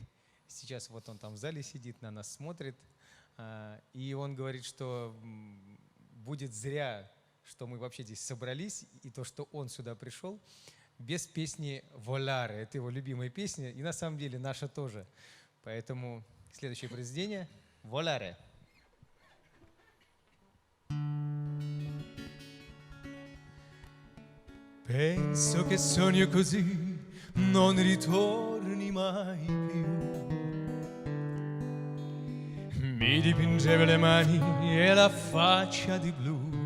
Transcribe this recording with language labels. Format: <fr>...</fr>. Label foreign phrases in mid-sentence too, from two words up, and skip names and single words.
<ru>Сейчас вот он там в зале сидит, на нас смотрит. И он говорит, что будет зря, что мы вообще здесь собрались, и то, что он сюда пришел, без песни «Воларе». Это его любимая песня, и на самом деле наша тоже. Поэтому следующее произведение «Воларе».</ru> <it>Penso che sogno così non ritorni mai più. Mi dipingeva le mani e la faccia di blu.</it>